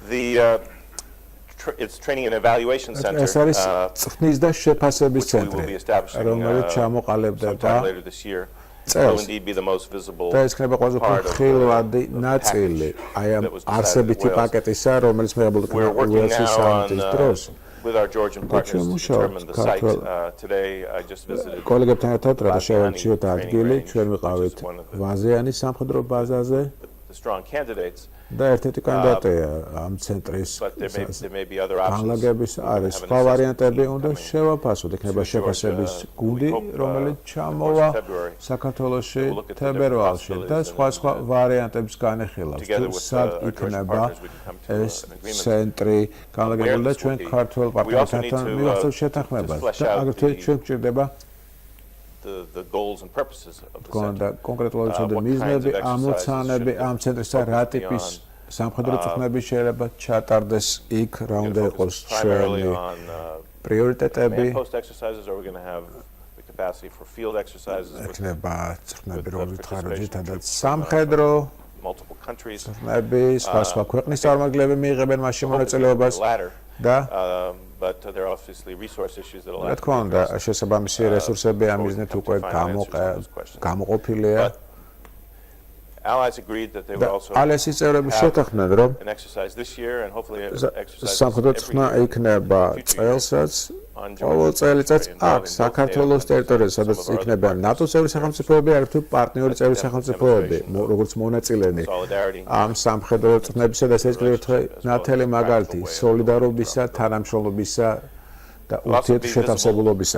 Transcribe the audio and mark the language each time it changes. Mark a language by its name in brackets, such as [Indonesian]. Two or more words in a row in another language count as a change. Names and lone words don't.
[Georgian] ეს არის წვრთნის და შეფასების ცენტრი, რომელიც ჩამოყალიბდება წელს და ეს იქნება ყველაზე უფრო ხილვადი ნაწილი აი ამ არსებითი პაკეტისა, რომელიც მიღებული იქნა უელსის სამიტის დროს. [English] With our Georgian partners to determine the site. Today I just visited. [Georgian] კოლეგებთან ერთად რა შევარჩიოთ ადგილი, ჩვენ ვიყავით ვაზიანის სამხედრო ბაზაზე. [English] The strong candidates. [Georgian] და ერთ-ერთი კანდიდატია ამ ცენტრის განლაგების არის სხვა ვარიანტები, უნდა შევაფასოთ, იქნება შეფასების გუნდი, რომელიც ჩამოვა საქართველოში თებერვალში და სხვა ვარიანტებს განეხილავს. თუ სად იქნება ეს ცენტრი განლაგებული და ჩვენ ქართველ პარტნიორებთან მივახცევთ შეთანხმებას და აგრეთვე ჩვენ გვჭირდება [English] the goals and purposes of the center. [Georgian] კონკრეტულად ცოდე მიზნები, ამოცანები ამ ცენტრისა რა ტიპის სამხედრო წვრთნები შეიძლება ჩატარდეს იქ, რა უნდა იყოს ჩვენი პრიორიტეტები. იქნება წვრთნები რომელიც ხარჯითადაც სამხედრო წვრთნები, სხვა ქვეყნის წარმომადგენლები მიიღებენ მასში მონაწილეობას და [English] but there are obviously resource issues that [Georgian] რა თქმა უნდა შესაბამისი რესურსები ამ მიზნით უკვე გამოყოფილია. [English] Allies agreed that they would also [Georgian] ალესის წევრები შეთანხმდნენ, რომ [English] an exercise this year and hopefully an exercise [Georgian] სამხედრო წვრთნა იქნება წელსაც ყოველ წელიწადს აქ საქართველოს ტერიტორიაზე, სადაც იქნება ნატოს წევრი სახელმწიფოები, არაერთი პარტნიორი წევრი სახელმწიფოები, როგორც მონაწილენი ამ სამხედრო წვრთნებისა და ეს ნათელი მაგალითი სოლიდარობისა, თანამშრომლობისა და ურთიერთშეთავსებულობისა.